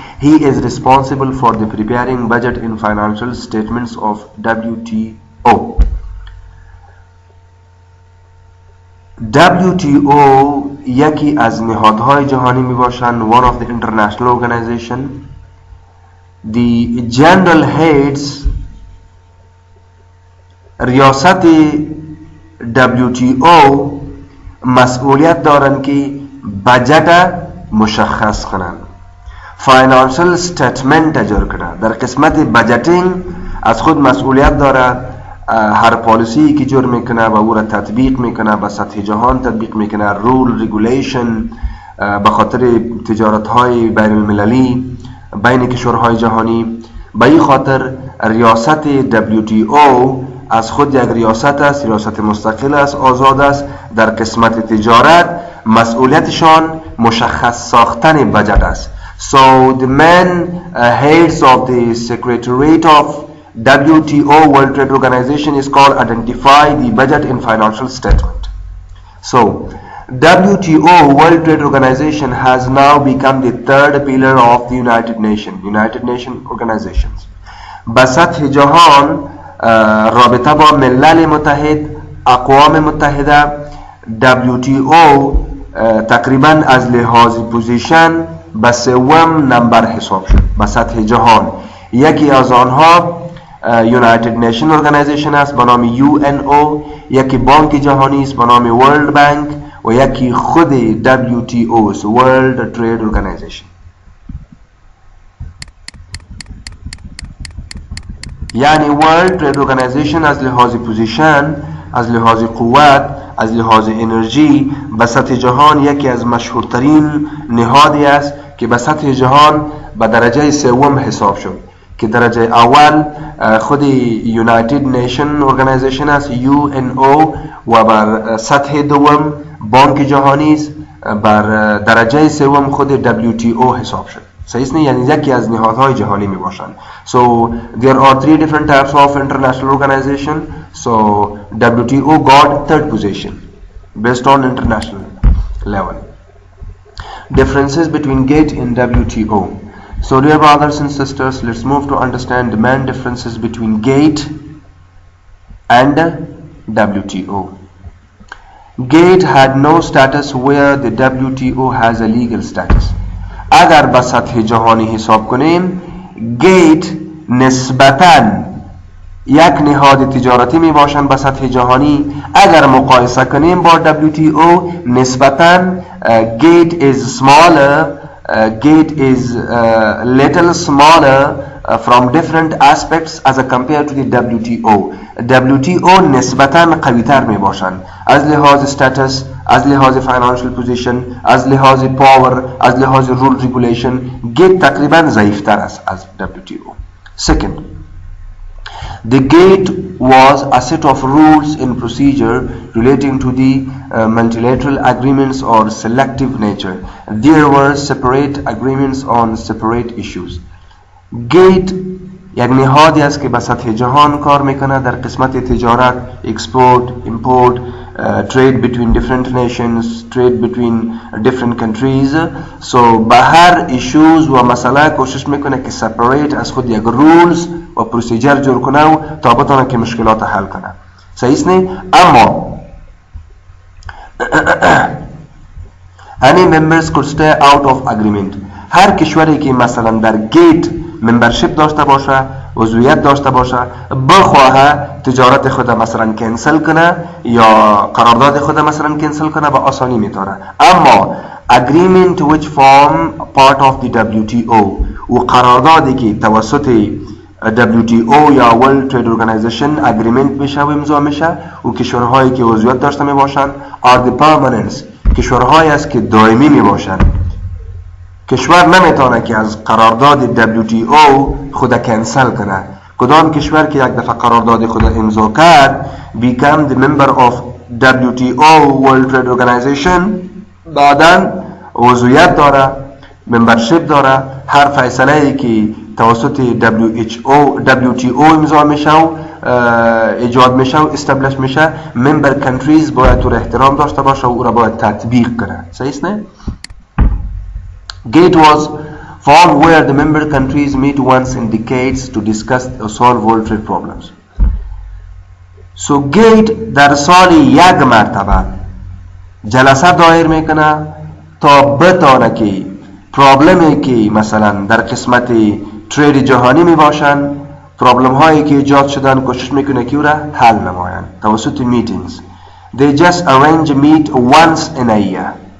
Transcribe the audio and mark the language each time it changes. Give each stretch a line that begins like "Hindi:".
English: He is responsible for the preparing budget and financial statements of WTO.
Persian: WTO یکی از نهادهای جهانی می باشند،
English: one of the international organization the general heads
Persian: ریاست WTO مسئولیت دارن که بجت مشخص کنن، فاینانشل استیتمنت اجرا کنن. در قسمت بجتینگ از خود مسئولیت داره، هر پالیسی که جور میکنه و او را تطبیق میکنه، به سطح جهان تطبیق میکنه، رول ریگولیشن به خاطر تجارت های بین المللی بین کشورهای جهانی. به این خاطر ریاست WTO از خود یک ریاست است، ریاست مستقل است، آزاد است. در قسمت تجارت مسئولیتشان مشخص ساختن بجت است.
English: So the main heads of the Secretariat of WTO World Trade Organization is called identify the budget in financial statement. So WTO World Trade Organization has now become the third pillar of the United Nations organizations.
Persian: به سطح جهان رابطه با ملل متحد، اقوام متحده، WTO تقریبا از لحاظ پوزیشن به سوم نمبر حساب شد به سطح جهان. یکی از آنها United Nations Organization است به نام UNO، یکی بانک جهانی است به نام World Bank و یکی خود WTO است World Trade Organization. یعنی World Trade Organization از لحاظ پوزیشن، از لحاظ قوت، از لحاظ انرژی به سطح جهان یکی از مشهورترین نهادی است که به سطح جهان به درجه سوم حساب شد، که درجه اول خود United Nations Organization است UNO و بر سطح دوم بانک جهانی است، بر درجه سوم خود WTO حساب شد. صحیح نه؟ یعنی یکی از نهادهای جهانی می باشند.
English: So there are three different types of international organization. So WTO got third position based on international level. Differences between GATE and WTO. So dear brothers and sisters, let's move to understand the main differences between GATE and WTO. GATE had no status where the WTO has a legal status.
Persian: اگر به سطح جهانی حساب کنیم گیت نسبتاً یک نهاد تجارتی می باشند به سطح جهانی. اگر مقایسه کنیم با WTO نسبتاً گیت
English: is smaller, gate is little smaller from different aspects as compared to the WTO.
Persian: WTO نسبتاً قوی‌تر می باشند از لحاظ status، از لحاظ
English: financial position،
Persian: از لحاظ power، از لحاظ
English: rule regulation.
Persian: gate تقریباً ضعیفتر است از WTO.
English: Second, the gate was a set of rules and procedure relating to the multilateral agreements or selective nature. There were separate agreements on separate issues.
Persian: gate یک نهادی است که به سطح جهان کار میکنه در قسمت تجارت،
English: export, import, trade between different nations, trade between different countries.
Persian: So به هر issues و مسئله کوشش میکنه که separate از خود یک rules و procedure جور کنه و تا بتونه که مشکلات حل کنه. صحیح نه؟ اما
English: any members could stay out of agreement.
Persian: هر کشوری که مثلا در گیت ممبرشپ داشته باشه، عضویت داشته باشه، بخواه تجارت خود مثلا کنسل کنه یا قرارداد خود مثلا کنسل کنه به آسانی میتونه. اما
English: agreement which form part of the WTO
Persian: و قراردادی که توسط WTO یا World Trade Organization agreement میشه و امضا میشه و کشورهایی که عضویت داشته میباشند
English: are the permanents،
Persian: کشورهایی است که دائمی میباشند. کشور نمیتونه که از قرارداد WTO خود کنسل کنه. کدام کشور که یک دفعه قرارداد خود امضا کرد
English: become the member of WTO World Trade Organization،
Persian: بعداً عضویت داره، ممبرشپ داره، هر فیصله‌ای که توسط WTO امضا میشه و ایجاد میشه و استبلش میشه
English: member countries
Persian: باید تو احترام داشته باشه و او را باید تطبیق کنه. صحیح نه؟
English: GATE was formed where the member countries meet once in decades to discuss or solve world trade problems.
Persian: So GATE در سال یک مرتبه جلسه دایر میکنه تا بتانه که پرابلمی که مثلا در قسمت ترید جهانی می باشند، پرابلم هایی که ایجاد شدن کوشش میکنه که او را حل نمایند توسط میتینگز.
English: They just arrange meet once in a year.